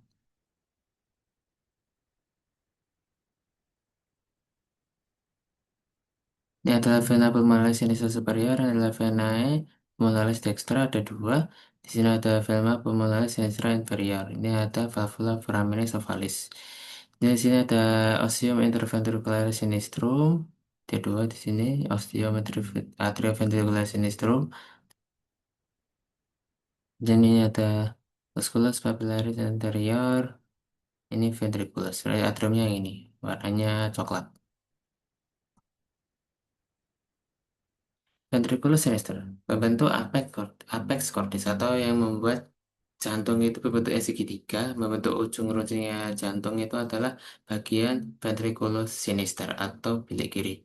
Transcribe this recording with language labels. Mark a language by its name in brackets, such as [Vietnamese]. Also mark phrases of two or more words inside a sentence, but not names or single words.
[Indonesian] Ini adalah vena pulmonalis sinistra superior, ini adalah venae pulmonalis dextra ada dua. Di sini ada vena pulmonalis sinistra inferior. Ini ada valvula foramen ovalis. Di sini ada ostium interventricularis sinistrum. Ada dua di sini, ostium atrioventricularis sinistrum. Dan ini ada musculus papillaris anterior. Ini ventriculus. Berarti atriumnya yang ini, warnanya coklat. Ventriculus sinister membentuk apex cordis atau yang membuat jantung itu berbentuk segitiga, membentuk ujung runcingnya jantung itu adalah bagian ventriculus sinister atau bilik kiri.